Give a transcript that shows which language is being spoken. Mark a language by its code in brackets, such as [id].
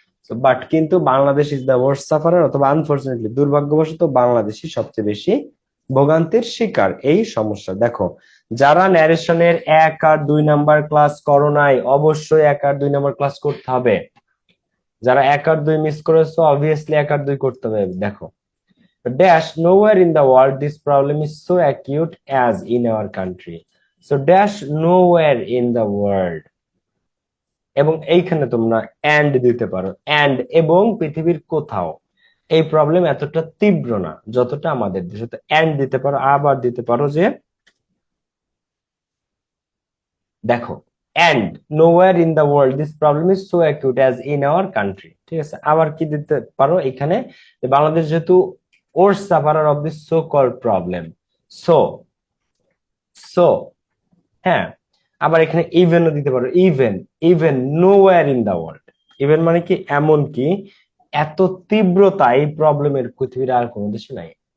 [bn] But কিন্তু Bangladesh [en] is the worst sufferer, [bn] অথবা unfortunately দুর্ভাগ্যবশত বাংলাদেশই সবচেয়ে বেশি ভোগান্তির শিকার এই সমস্যা। দেখো, যারা ন্যারেশনের 1 আর 2 নাম্বার ক্লাস করো নাই, অবশ্যই 1 আর 2 নাম্বার ক্লাস করতে হবে। যারা 1 আর 2 মিস করেছো, অবভিয়াসলি 1 আর 2 করতে হবে। [en] দেখো, dash nowhere in the world this problem is so acute as in our country. So dash nowhere in the world, [bn] এবং এইখানে তোমরা and দিতে পারো, and এবং পৃথিবীর কোথাও এই প্রবলেম এতটা তীব্র না যতটা আমাদের দেশে। তো and দিতে পারো, আবার দিতে পারো যে দেখো, [en] and nowhere in the world this problem is so acute as in our country। [bn] ঠিক আছে, আবার কি দিতে পারো এখানে, যে বাংলাদেশ যেহেতু [en] worst sufferer of this so called problem, [bn] so so হ্যাঁ, আবার এখানে ইভেনও দিতে পারো, even, [en] Even nowhere in the world. [bn] Even মানে কি, এমন কি এত তীব্রতা এই প্রবলেমের পৃথিবীর আর কোনো দেশে নাই।